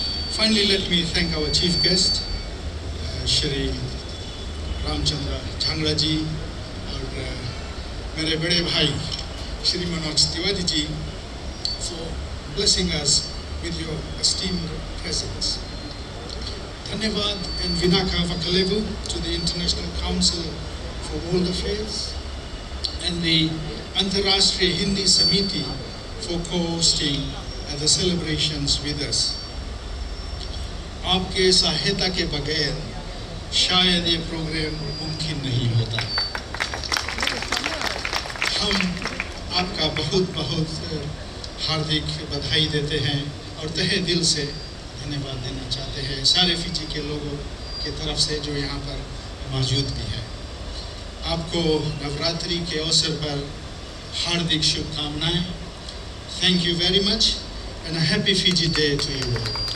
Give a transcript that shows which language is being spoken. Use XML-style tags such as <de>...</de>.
<en>Finally, let me thank our chief guest, Shri</en> <hi>Ramchandra Jhangra जी और मेरे बड़े भाई Shri Manoj Tiwari ji</hi> <en>for blessing us with your esteemed presence. Dhanyavad and Vinaka Vakalevu to the International Council for World Affairs and the Antarashtriya Hindi Samiti for co-hosting the celebrations with us.</en> <hi>आपके सहायता के बगैर शायद ये प्रोग्राम मुमकिन नहीं होता। हम आपका बहुत बहुत हार्दिक बधाई देते हैं और तहे दिल से धन्यवाद देना चाहते हैं सारे फिजी के लोगों की तरफ से जो यहाँ पर मौजूद भी है। आपको नवरात्रि के अवसर पर हार्दिक शुभकामनाएं।</hi> <en>Thank you very much and a happy Fiji Day to you all.</en>